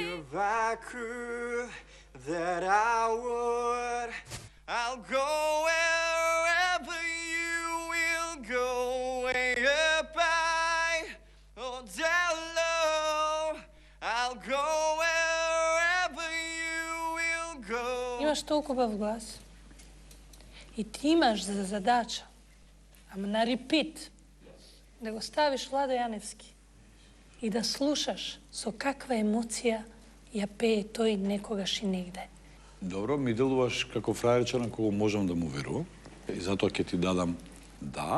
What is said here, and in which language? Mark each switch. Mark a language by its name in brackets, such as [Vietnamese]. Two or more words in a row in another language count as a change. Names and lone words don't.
[English] If I could, that I would. I'll go wherever you will go. Way up high or down low. I'll go wherever you will go. [Macedonian] Имаш толку хубав глас. И ти имаш за задача, ама на репит, да го ставиш Владо Јаневски и да слушаш со каква емоција ја пее тој некогаш и негде. Добро, ми делуваш како фрајерче на кого можам да му верувам и затоа ќе ти дадам да.